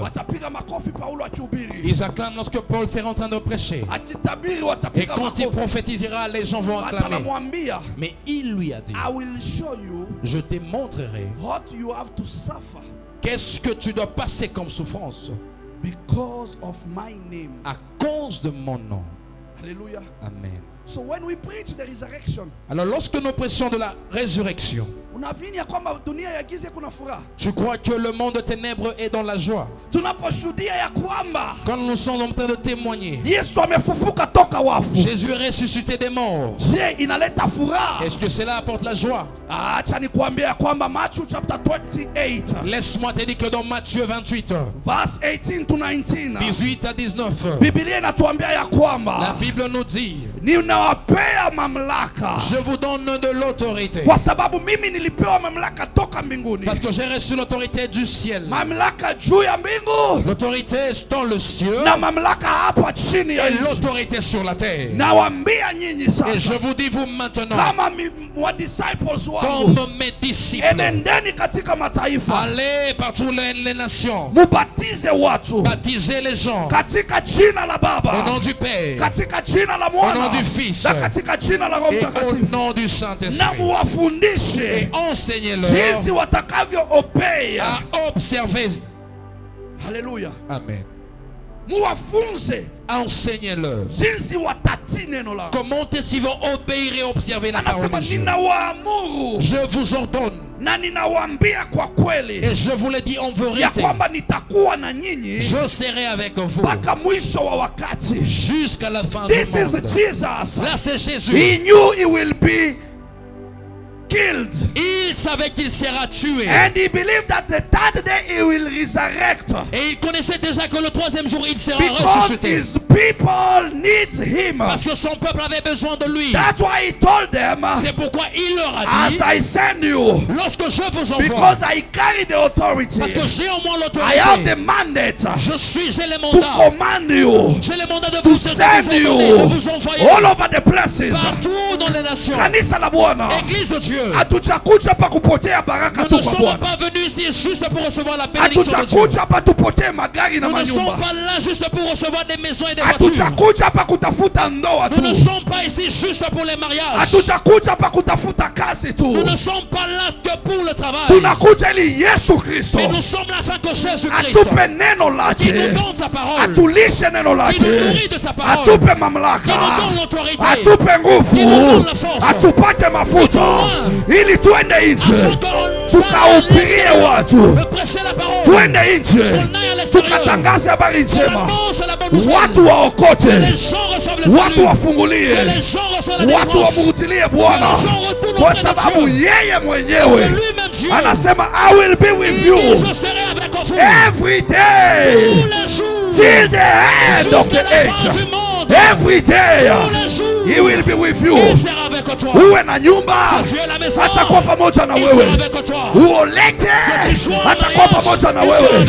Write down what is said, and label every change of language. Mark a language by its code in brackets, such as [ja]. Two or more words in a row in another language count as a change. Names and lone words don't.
[sw] watapiga makofi Paulo akihubiri. [fr] ils acclament lorsque Paul s'est en train de prêcher. [sw] Akitabiri [fr] Et [sw] watapiga [fr] quand il [sw] makofi. [fr] prophétisera, les gens vont [sw] Hata [fr] acclamer. [sw] anamwambia [fr] Mais il lui a dit, [en] I will show you [fr] je te montrerai [en] what you have to suffer [fr] qu'est-ce que tu dois passer comme souffrance [en] because of my name. [fr] à cause de mon nom. Hallelujah. Amen. [en] So when we preach the resurrection, [fr] Alors lorsque nous prêchons de la résurrection, [sw] unaamini ya kwamba dunia ya giza kuna furaha. [fr] tu crois que le monde de ténèbres est dans la joie. [sw] Tunaposhuhudia ya kwamba [fr] Quand nous sommes en train de témoigner, [sw] Yesu amefufuka toka wafu, [fr] Jésus est ressuscité des morts. [sw] je inaleta furaha? [fr] Est-ce que cela apporte la joie? [sw] Acha nikuambie ya kwamba [en] Matthew chapter 28 [fr] Laisse-moi te dire que dans Matthieu 28, [en] verse 18 to 19, [fr] 18 à 19, [sw] Biblia inatuambia ya [fr] la [sw] kwamba [fr] Bible nous dit, [sw] ninawapea mamlaka [fr] je vous donne de l'autorité. [sw] kwa sababu mimi nilipewa mamlaka toka mbinguni, [fr] Parce que j'ai reçu l'autorité du ciel. [sw] mamlaka juu ya mbingu [fr] L'autorité dans le ciel [sw] na mamlaka hapa chini ya [fr] et [sw] nchi. [fr] l'autorité sur la terre. [sw] Nawaambia nyinyi [fr] Et je [sw] sasa [fr] vous dis vous maintenant, [sw] kama wa disciples wangu, [fr] comme mes disciples, [sw] enendeni katika mataifa, [fr] allez par toutes les nations, [sw] mubatize watu [fr] baptisez les gens [sw] katika jina la [fr] au [sw] Baba, [fr] nom du Père [sw] katika jina la [fr] au [sw] Mwana [fr] nom du Fils [sw] na katika jina la Roho [fr] et au [sw] Mtakatifu, [fr] nom du [sw] na [fr] Saint-Esprit. [sw] muwafundishe [fr] Et enseignez-leur [sw] jinsi watakavyoobea. [fr] à observer. [sw] Haleluya. Amen. Muwafunze [fr] Enseignez-leur [sw] jinsi watatii neno langu. [fr] comment est-ce qu'ils vont obéir et observer la parole [sw] Anasema [fr] de Dieu. [sw] ninawaamuru [fr] Je vous ordonne [sw] na ninawaambia kwa kweli [fr] et je vous le dis en [sw] ya [fr] vérité, [sw] kwamba nitakuwa na nyinyi [fr] je serai avec vous [sw] mpaka mwisho wa wakati. [fr] jusqu'à la fin du [en] This is [fr] monde. [en] Jesus. [fr] Là c'est Jésus. [en] He knew he will be killed, [fr] Il savait qu'il sera tué. [en] and he believed that the third day he will resurrect [fr] Et il connaissait déjà que le troisième jour il sera [en] because [fr] ressuscité. [en] his people need him. [fr] Parce que son peuple avait besoin de lui. [en] That's why he told them, [fr] C'est pourquoi il leur a dit, [en] as I send you, [fr] lorsque je vous envoie, [en] because I carry the authority, [fr] parce que j'ai au moins [en] I have the [fr] l'autorité, [en] mandate [fr] j'ai les [en] to [fr] mandats. [en] command you, [fr] J'ai les mandats de [en] to [fr] vous [en] send [fr] ordonner, [en] you [fr] de vous envoyer [en] all over the places. [fr] partout dans les nations. [sw] Kanisa la Bwana, [fr] Église de Dieu, [sw] hatujakuja hapa kupokea baraka [fr] nous [sw] tu [fr] ne [sw] kwa [fr] sommes [sw] Bwana. [fr] pas venus ici juste pour recevoir la bénédiction de Dieu. [sw] Hatujakuja hapa tupokee magari na [fr] Nous ne sommes [sw] manyumba. [fr] pas là juste pour recevoir des maisons et des voitures. [sw] Hatujakuja hapa kutafuta ndoa [fr] Nous ne [sw] tu. [fr] sommes pas ici juste pour les mariages. [sw] Hatujakuja hapa kutafuta kazi tu. [fr] Nous ne sommes pas là que pour le travail. [sw] Tunakuja ili Yesu Kristo [fr] Mais nous sommes là afin que Jésus-Christ, [sw] atupe neno [fr] qui nous [sw] lake, [fr] donne sa parole, [sw] atulishe neno [fr] qui nous nourrit [sw] lake, [fr] de sa parole, [sw] atupe [fr] qui nous [sw] mamlaka, [fr] donne l'autorité, [sw] atupe nguvu, [fr] qui nous donne la force, [sw] atupate mafuta ili tuende nje. [fr] afin qu'on [sw] tukahubirie watu, [fr] de prêcher la parole, [sw] twende nje, [fr] qu'on aille à l'extérieur, [sw] tukatangaze habari [fr] qu'on [sw] njema, [fr] annonce la bonne nouvelle, [sw] watu waokote, [fr] que les gens reçoivent le [sw] watu [fr] salut, [sw] wafungulie, [fr] que les gens reçoivent la [sw] watu [fr] délivrance, [sw] wamrutilie Bwana, kwa sababu yeye mwenyewe [fr] lui-même Dieu, [sw] anasema [en] I will be with you [fr] je serai avec vous [en] every day [fr] tous les jours, [en] till the end of the [fr] jusqu'à la fin [en] age. [fr] du monde, [en] Every day [fr] tous les jours, [en] he will be with you. [fr] il sera avec toi. [sw] Uwe na nyumba, [fr] Que tu aies la maison, [sw] atakuwa pamoja na [fr] il sera [sw] wewe. [fr] avec toi. [sw] Uoleke, atakuwa pamoja na wewe.